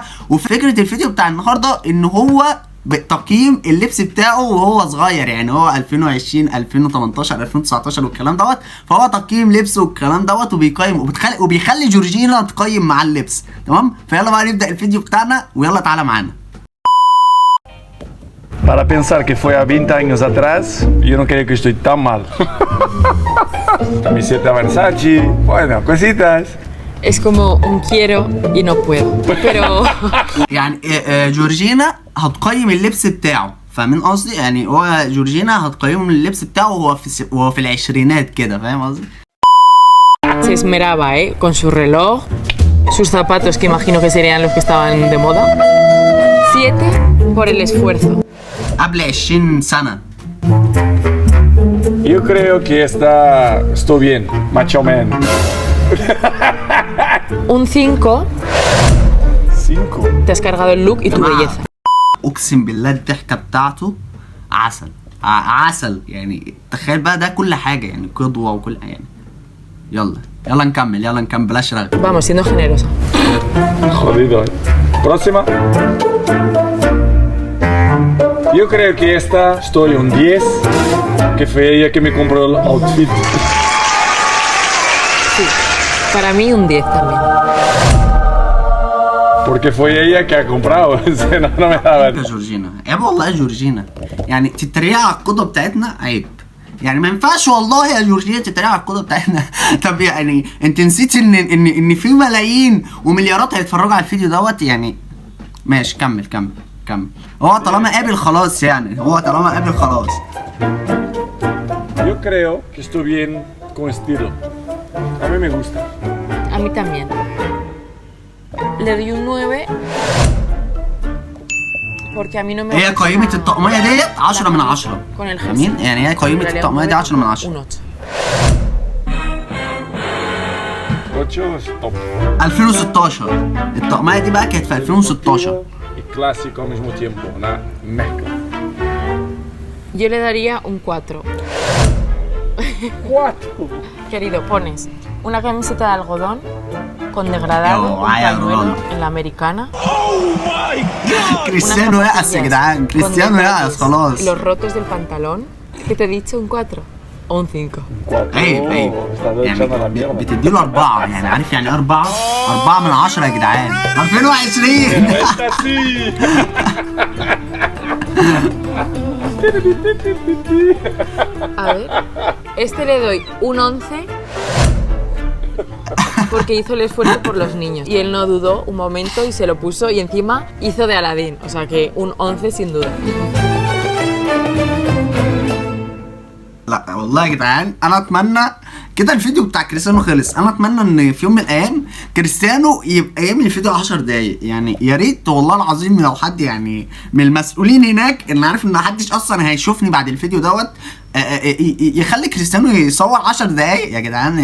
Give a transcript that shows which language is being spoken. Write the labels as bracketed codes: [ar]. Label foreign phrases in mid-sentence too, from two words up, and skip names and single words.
[ar] وفكره الفيديو بتاع النهارده ان هو بتقييم اللبس بتاعه وهو صغير، يعني هو 2020 2018 2019 والكلام دوت. فهو تقييم لبسه والكلام دوت، وبيقيم وبيخلي جورجينا تقيم مع اللبس. تمام. فيلا بقى نبدا الفيديو بتاعنا، ويلا تعالى معانا. [pt] Para pensar que foi há 20 anos atrás, eu não creio que estou tão mal. [es] Camiseta Versace, bueno, cositas. Es como un quiero y no puedo. Pero [ar] يعني جورجينا هتقيم اللبس بتاعه، فاهمين قصدي؟ يعني هو جورجينا هتقيم اللبس بتاعه وهو في العشرينات كده، فاهم قصدي؟ [es] se esmeraba, con su reloj, sus zapatos que imagino que serían los que estaban de moda. 7 por el esfuerzo. [ar] قبل 20 سنة. [pt] Eu creio que estou [es] bien, más o menos. Un 5. 5. Te has cargado el look y tu belleza. [ar] اقسم بالله الضحكة بتاعته عسل. عسل يعني. تخيل بقى ده كل حاجة، يعني قدوة وكل يعني. يلا نكمل بلاش رغي. [es] Vamos, siendo generosa. Jodido. Próxima. Yo creo que estoy un 10, que fue ella que me compró el outfit. Sí, para mí un 10 también. Porque fue ella que ha comprado, no me daba. [ar] يا جورجينا، عيب والله يا جورجينا، يعني تتريق على القدوة بتاعتنا عيب. يعني ما ينفعش والله يا جورجينا تتريق على القدوة بتاعتنا. طب يعني انت نسيت ان في ملايين ومليارات هيتفرجوا على الفيديو دوت يعني. ماشي، كمل. هو طالما قابل خلاص، يعني هو طالما قابل خلاص. [es] Yo creo que estoy bien con estilo. A mí me gusta. A mí también. Le doy un 9 porque a mí no me [ar] هي قيمة الطقمية ديت 10 من 10. [es] con el [ar] جميل، يعني هي قيمة الطقمية دي 10 من 10. [es] Un 8. 8 top. [ar] 2016 الطقمية دي بقى كانت في 2016. [es] Y clásico al mismo tiempo, una mezcla. Yo le daría un 4. 4. Querido, pones una camiseta de algodón con degradado, Yo, un ay, pañuelo algodón. en la americana. [ar] كريستيانو يأس يا جدعان، كريستيانو يأس خلاص. [es] Los rotos del pantalón, que te he dicho un 4 o un 5. 4. [ar] عيب [es] Está [ar] يعني [es] echando la mierda. [ar] بتديله 4، يعني عارف يعني 4 من 10 يا جدعان. 2020. [es] Esta sí. A ver, este le doy un 11 porque hizo el esfuerzo por los niños y él no dudó un momento y se lo puso, y encima hizo de Aladín, o sea que un 11 sin duda. [ar] لا والله يا جدعان انا اتمنى كده الفيديو بتاع كريستيانو خلص. انا اتمنى ان في يوم من الايام كريستيانو يبقى يعمل الفيديو 10 دقايق، يعني يا ريت والله العظيم لو حد يعني من المسؤولين هناك، ان عارف ان محدش اصلا هيشوفني بعد الفيديو دوت، يخلي كريستيانو يصور 10 دقايق يا جدعان.